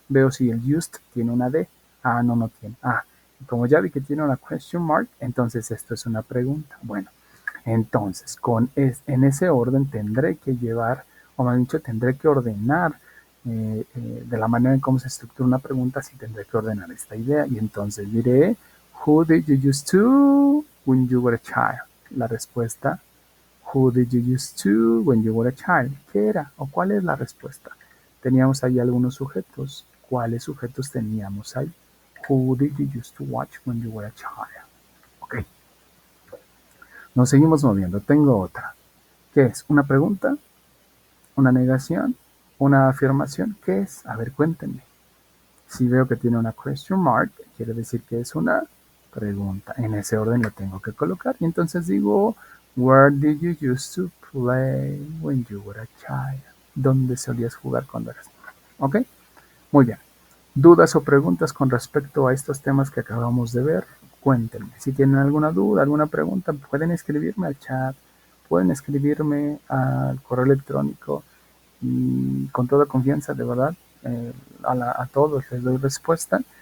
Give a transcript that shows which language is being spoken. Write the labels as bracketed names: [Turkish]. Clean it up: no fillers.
[Spanish] Veo si el used tiene una D. No, no tiene. Como ya vi que tiene una question mark, entonces esto es una pregunta. Bueno, entonces, en ese orden tendré que llevar, o más dicho, tendré que ordenar de la manera en cómo se estructura una pregunta, sí tendré que ordenar esta idea. Y entonces diré, [English] who did you used to when you were a child? [Spanish] La respuesta, [English] who did you used to when you were a child? [Spanish] ¿Qué era? ¿O cuál es la respuesta? Teníamos ahí algunos sujetos. ¿Cuáles sujetos teníamos ahí? [English] Who did you used to watch when you were a child? [Spanish] Ok. Nos seguimos moviendo. Tengo otra. ¿Qué es? ¿Una pregunta? ¿Una negación? ¿Una afirmación? ¿Qué es? A ver, cuéntenme. Si veo que tiene una question mark, quiere decir que es una pregunta. En ese orden lo tengo que colocar. Y entonces digo, [English] where did you used to play when you were a child? [Spanish] ¿Dónde solías jugar cuando eras niño? ¿Ok? Muy bien. ¿Dudas o preguntas con respecto a estos temas que acabamos de ver? Cuéntenme. Si tienen alguna duda, alguna pregunta, pueden escribirme al chat, pueden escribirme al correo electrónico y con toda confianza, de verdad, a todos les doy respuesta.